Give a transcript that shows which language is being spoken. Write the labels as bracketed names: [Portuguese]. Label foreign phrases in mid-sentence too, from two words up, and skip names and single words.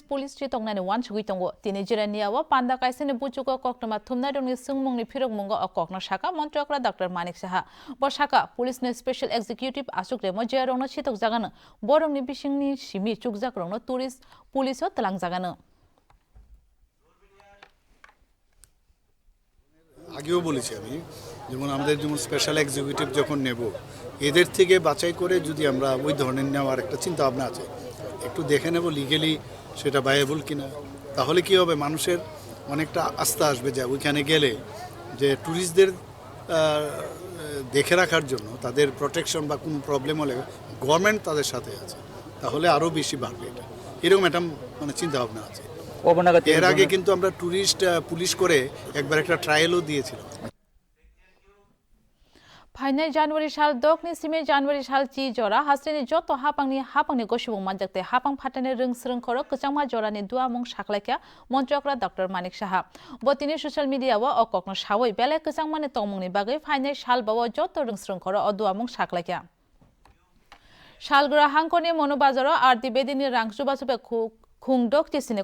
[Kok Borok] पुलिस थ्रि तंनानि वान सुगै तंगो तिनि जिरानियावा पान्दा काइसेनि बुचुको कक्टमा थुमना रंनि सुंगमुंनि फिरक मुंगो अककना शाखा मन्त्रकरा डॉक्टर मानिक साहा ब शाखा पुलिसनि [English] special executive [Kok Borok] आसुक रेमो जे रंनो छितक जागानो बरंनि बिसिंनि सिमि चुकजाक रंनो टुरिस्ट पुलिसो तलां जागानो [Bangla] আগেও বলেছি আমি যেমন আমাদের যেমন [English] special executive [Bangla] যখন নেব এদের থেকে বাছাই করে যদি আমরা ওই ধরনের নেওয়ার একটা চিন্তা ভাবনা আছে একটু দেখে নেব লিগ্যালি সেটা ভায়াবল কিনা তাহলে কি হবে মানুষের অনেকটা আস্থা আসবে যে ওইখানে গেলে যে ট্যুরিস্টদের দেখে রাখার জন্য তাদের প্রোটেকশন বা কোনো প্রবলেম হলে গভর্নমেন্ট তাদের সাথে আছে তাহলে আরও বেশি বাড়বে এটা এরকম একটা মানে চিন্তা ভাবনা আছে এর আগে কিন্তু আমরা টুরিস্ট পুলিশ করে একবার একটা ট্রায়ালও দিয়েছিলাম [Kok Borok] फाइनाल जनवरी साल दकनि सिमे जनवरी साल चि जरा हास्टेनि जत हापांनि गसिबुं मानजाकते हापां फाटाने रोंस्रों खरो कचांमा जरानि दुआमुं साखलायखा मन्त्रकरा डॉक्टर मानिक साहा बतिनि सोशल मीडियाव अककनो सावै बेले कचांमानि तंमुंनि बागै फाइनाल साल बाव जत रोंस्रों खरो अदुआमुं साखलायखा सालग्रा हांखनि मनो बाजाराव आरती बेदिनि रां सुबा सुबे खुंगडक टिसिने